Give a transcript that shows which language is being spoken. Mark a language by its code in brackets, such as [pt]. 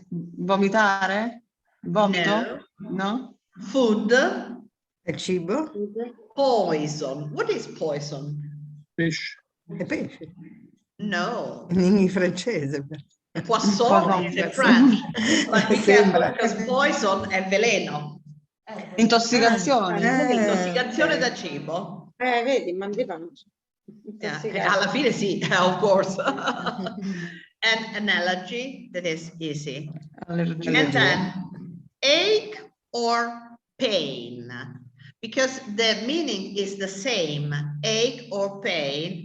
[it] Vomitare? Vomito? No? [en] food [it] È cibo? [en] poison. What is poison? [it] Pesce. È pesce. No, In francese. [en] poisson is in French, but be careful [it] Sembra. [en] because poison [it] è veleno. Intossicazione? Intossicazione da cibo. Vedi, mal di pancia. Alla fine sì, [en] of course. And an allergy, that is easy. And then ache or pain, because the meaning is the same, ache or pain.